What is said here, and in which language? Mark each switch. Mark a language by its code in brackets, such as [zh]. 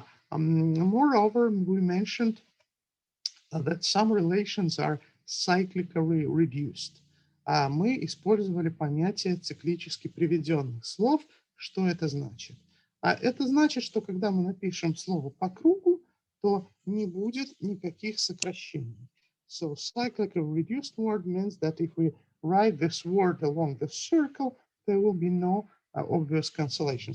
[en] Moreover, we mentioned that some relations are cyclically reduced. [ru] Мы использовали понятие циклически приведенных слов. Что это значит? Это значит, что когда мы напишем слово по кругу, то не будет никаких сокращений. [en] So cyclically reduced word means that if we write this word along the circle, there will be no obvious cancellation.